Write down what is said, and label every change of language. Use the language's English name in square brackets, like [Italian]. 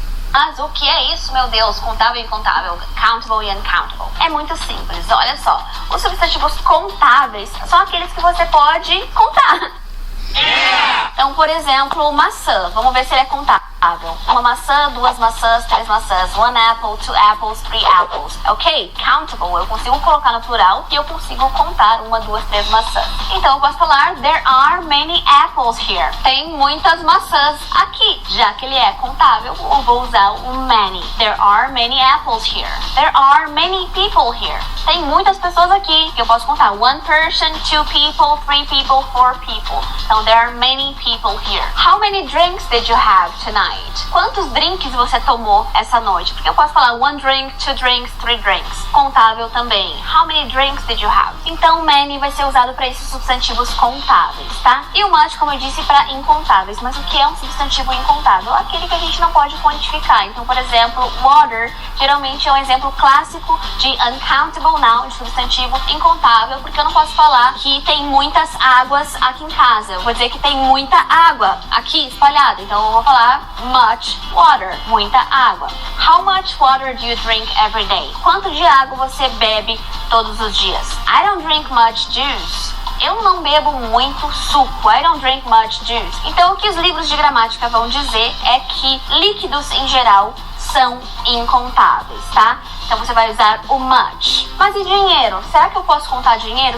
[Portuguese] Mas o que é isso, meu Deus? Contável e incontável, countable e uncountable. É muito simples, olha só. Os substantivos contáveis são aqueles que você pode contar. Então, por exemplo, maçã. Vamos ver se ele é contável. Uma maçã, duas maçãs, três maçãs. [English] One apple, two apples, three apples. Ok? Countable. [Portuguese] Eu consigo colocar no plural e eu consigo contar uma, duas, três maçãs. Então eu posso falar [English] there are many apples here. [Portuguese] Tem muitas maçãs aqui. Já que ele é contável, eu vou usar o many. [English] There are many apples here. There are many people here. [Portuguese] Tem muitas pessoas aqui. Eu posso contar [English] one person, two people, three people, four people. [Portuguese] Então [English] there are many people here. How many drinks did you have tonight? [Portuguese] Quantos drinks você tomou essa noite? Porque eu posso falar [English] one drink, two drinks, three drinks. [Portuguese] Contável também. [English] How many drinks did you have? [Portuguese] Então many vai ser usado para esses substantivos contáveis, tá? E o much, como eu disse, para incontáveis. Mas o que é um substantivo incontável? Aquele que a gente não pode quantificar. Então, por exemplo, water geralmente é um exemplo clássico de uncountable noun, de substantivo incontável, porque eu não posso falar que tem muitas águas aqui em casa. Eu vou dizer que tem muita água aqui espalhada. Então eu vou falar [English] much water, [Portuguese] muita água. [English] How much water do you drink every day? [Portuguese] Quanto de água você bebe todos os dias? [English] I don't drink much juice. [Portuguese] Eu não bebo muito suco. [English] I don't drink much juice. [Portuguese] Então o que os livros de gramática vão dizer é que líquidos em geral são incontáveis, tá? Então você vai usar o much. Mas e dinheiro? Será que eu posso contar dinheiro?